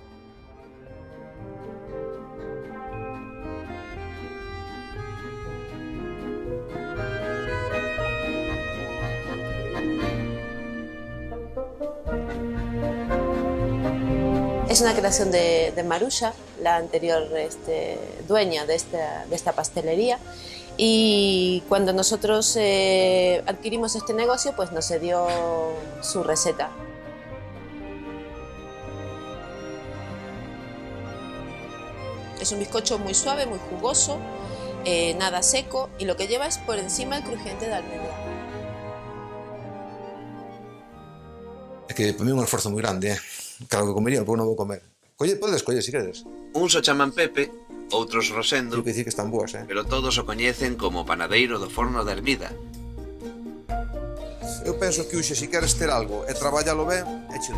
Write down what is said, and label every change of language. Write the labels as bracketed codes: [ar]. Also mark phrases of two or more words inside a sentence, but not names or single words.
[es] Es una creación de Marusha, la anterior dueña de esta pastelería, y cuando nosotros adquirimos este negocio, pues nos cedió su receta. Es un bizcocho muy suave, muy jugoso, nada seco, y lo que lleva es por encima el crujiente de almendra. [gl] É que para mí é un esforzo moi grande, Claro que comería, pero non vou comer. Podes coller, se queres. Uns o chaman Pepe, outros Rosendo, Tengo que dicir que están boas, pero todos o coñecen como panadeiro do forno da Ermida. Eu penso que hoxe, se queres ter algo e traballalo ben, échelo.